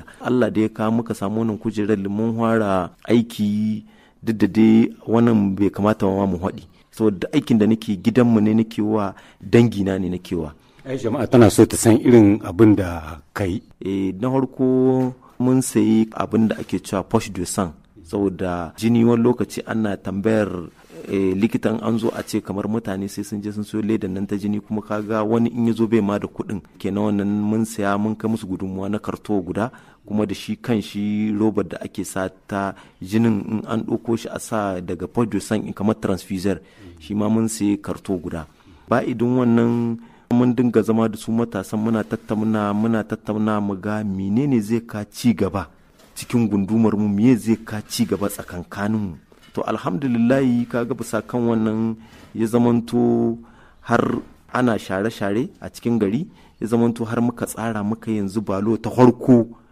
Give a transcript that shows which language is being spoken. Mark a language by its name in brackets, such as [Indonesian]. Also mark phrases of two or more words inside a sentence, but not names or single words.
[Hausa] Allah da ya kawo muka samu wannan kujerar mun fara aiki, duk da dai wannan bai kamata ma mu haɗi, saboda aikin da nake gidanmu ne nake wa, dangina ne nake wa. Jama'a tana so ta san irin abin da kai. Na farko mun sayi abin da ake cewa [French] poche de sang, [Hausa] saboda jini wani lokaci ana tambayar likitan an zo a ce kamar mutane sai sun je sun so ledan nan ta jini, kuma kaga wani in ya zo bai ma da kuɗin, kenan wannan mun saya mun kai musu gudunmuwa na karto guda, kuma da shi kan shi robar da ake sa ta jinin in an ɗauko shi a sa daga [French] poche de sang [Hausa] kamar transfuser, shi ma mun sayi karto guda. Ba idan wannan mun dinga zama da su matasan muna tattauna mu ga menene zai ka ci gaba cikin gundumar mu, me zai ka ci gaba tsakankanin mu. To alhamdulillahi kaga bisa kan wannan ya zamanto har ana share-share a cikin gari, ya zamanto har muka tsara muka yanzu balo ta farko,